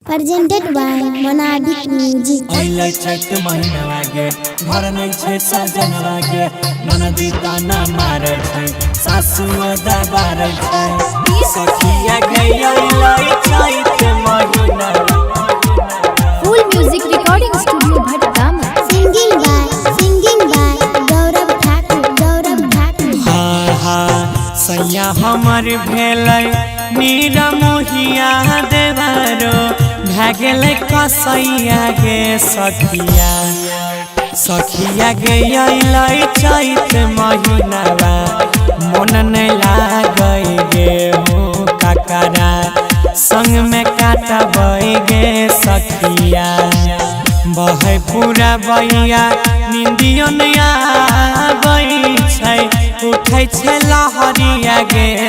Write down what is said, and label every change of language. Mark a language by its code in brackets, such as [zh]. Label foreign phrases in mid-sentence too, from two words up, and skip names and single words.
[en] Presented by Monadic Music. [mai] अहिले चैत महिना लागे घर नै छै सजन लागे ननदी ताना मारे छै सासु दबारे छै सखिया गई अहिले चैत महिना [en] Full Music Recording Studio Bhatgama. Singing by Gaurav Thakur. [mai] हा सैया हमर भेलै मीरा मोहिया देवरो भागले कसैया गे सखिया गई चैत महीनावा मन नहीं लागई गे हो काकरा संग में काटबै गे सखिया बहे पूरा बैया निंदियो नहीं आबै छै उठै छै लहरिया गे